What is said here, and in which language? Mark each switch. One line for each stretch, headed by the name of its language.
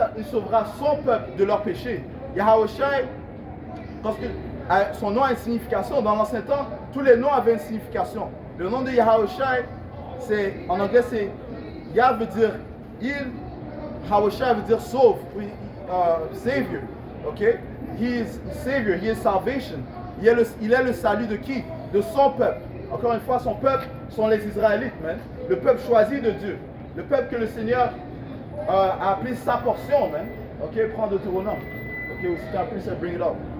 French: Il sauvera son peuple de leurs péchés. Yahweh Shai, parce que son nom a une signification. Dans l'ancien temps, tous les noms avaient une signification. Le nom de Yahweh Shai, en anglais, c'est Yah veut dire il. Yahweh Shai veut dire sauve, savior, ok?
English: He is savior, he is salvation.
French: Il est le salut de qui? De son peuple. Encore une fois, son peuple sont les Israélites, man. Le peuple choisi de Dieu. Le peuple que le Seigneur a appelé sa portion, man. Ok, prends Deutéronome. Ok, aussi tu as appelé ça,
English: bring it up.